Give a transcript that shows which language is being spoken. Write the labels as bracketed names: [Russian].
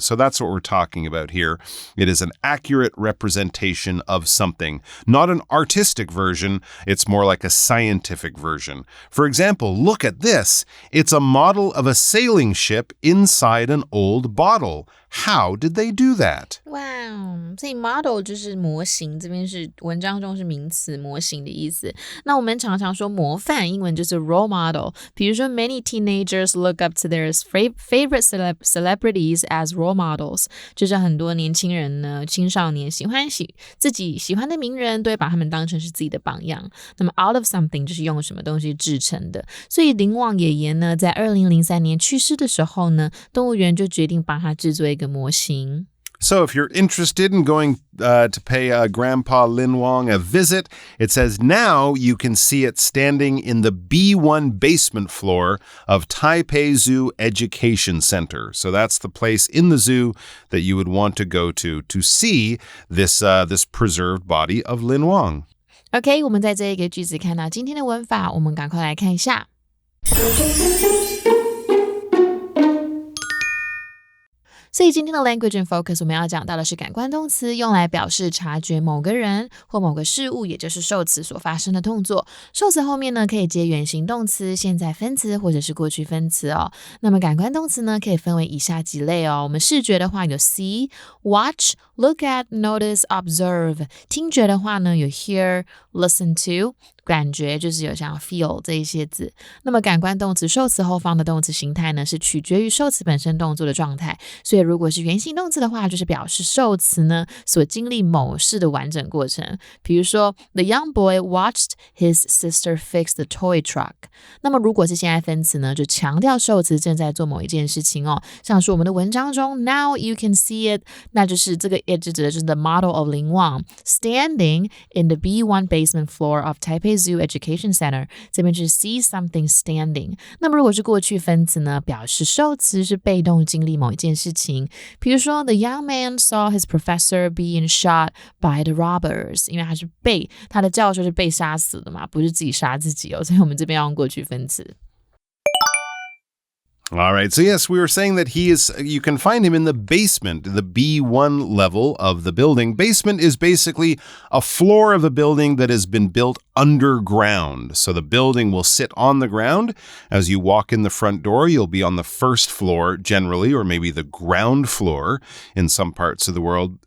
[English] So that's what we're talking about here. It is an accurate representation of something, not an artistic version. It's more like a scientific version. For example, look at this. It's a model of a sailing ship inside an old bottle. How did they do that? [Chinese] Wow, 所以 model 就是模型，这边是文章中是名词模型的意思。那我们常常说模范，英文就是 role model。比如说 [English] many teenagers look up to their favorite celebrities as role models， [Chinese] 就是很多年轻人呢，青少年自己喜欢的名人，都会把他们当成是自己的榜样。那么 out of something 就是用什么东西制成的。所以林旺爷爷呢，在2003年去世的时候呢，动物园就决定帮他制作一个模型。 [English] So if you're interested in going to pay Grandpa Lin Wang a visit, it says now you can see it standing in the B1 basement floor of Taipei Zoo Education Center. So that's the place in the zoo that you would want to go to see this preserved body of Lin Wang. [Chinese] OK, 我们在这一个句子看到今天的文法，我们赶快来看一下。所以今天的 Language in Focus 我们要讲到的是感官动词，用来表示察觉某个人或某个事物，也就是受词所发生的动作。受词后面呢可以接原形动词、现在分词或者是过去分词哦。那么感官动词呢可以分为以下几类哦。我们视觉的话有 see, watch, look at, notice, observe。听觉的话呢有 hear, listen to。感觉就是有像 feel 这一些字。那么感官动词受词后方的动词形态呢是取决于受词本身动作的状态，所以如果是原形动词的话，就是表示受词呢所经历某事的完整过程。比如说 [English] The young boy watched his sister fix the toy truck。 [Chinese] 那么如果是现在分词呢，就强调受词正在做某一件事情哦。像是我们的文章中 [English] Now you can see it， [Chinese] 那就是这个 [English] it [Chinese] 就指的就是 [English] the model of Lin Wang standing in the B1 basement floor of Taipei Zoo Education Center， [Chinese] 这边是 [English] see something standing。 [Chinese] 那么如果是过去分词呢，表示受词是被动经历某一件事情，比如说 [English] The young man saw his professor being shot by the robbers， [Chinese] 因为他的教授是被杀死的嘛，不是自己杀自己哦，所以我们这边要用过去分词。 [English] All right. So yes, we were saying that you can find him in the basement, the B1 level of the building. Basement is basically a floor of a building that has been built underground. So the building will sit on the ground. As you walk in the front door, you'll be on the first floor generally, or maybe the ground floor in some parts of the world.